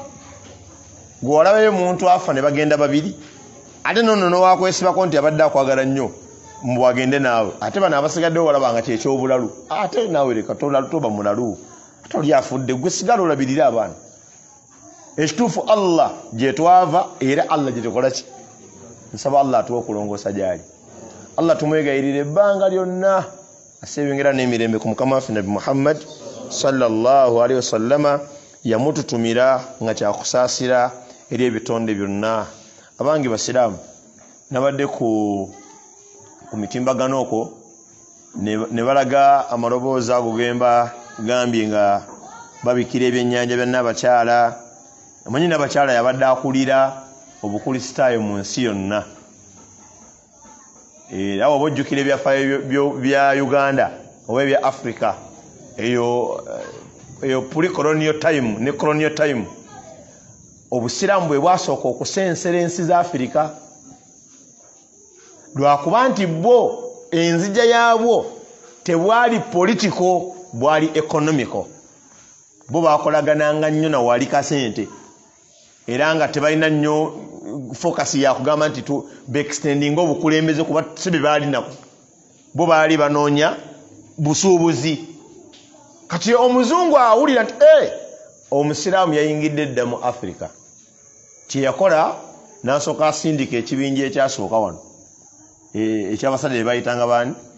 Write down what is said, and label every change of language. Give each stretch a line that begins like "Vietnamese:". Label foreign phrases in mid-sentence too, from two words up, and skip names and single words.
Ganda: Gwe olabayo omuntu afa ne bagenda babiri ate nono nowakwesibako nti abadde akwagala nnyo mubagende naawe ate bano abasigaddewo walabanga kyekyobulalu ate naawe leka toba mulalu ate oli afudde gwe sigala olabirira abaana. Ekituufu Allah gye twava era Allah gye tukola ki? Nsaba Allah atuwe okulongoosa gyali. Allah tumwegayirire ebbanga lyonna aseebengera n'emirembe ku mukama waffe Nabi Muhammad
Arabic: صلى الله عليه وسلم
Ganda: yamututumira nga kyakusaasira eri ebitonde byonna. Abange basiraamu nabadde ku mitimbagano okwo ne balaga amaloboozi ago gemba gambye nga babikira ebyennyanja bya Nnabakyala. Amanyi Nnabakyala yabadde akulira obukulisitaayo mu nsi yonna. Awo bojjukira ebyafaayo bya Uganda oba ebya Africa eyo
English: pre-colonial time
Ganda: ne
English: colonial time
Ganda: obusiraamu bwe bwasooka okusensera ensi za Africa lwakuba nti bo enzija yaabwo tebwali political bwali economical bo bakolagananga nnyo na wali kasente era nga tebalina nnyo focus ya kugamba nti tu extending obukulembeze kuba sibe bali nako bo bali banoonya busuubuzi kati omuzungu awulira nti omusiraamu yayingidde dda mu Africa kye yakola n'asooka asindika ekibinja ekyasooka wano ekyabasajja bayitanga bani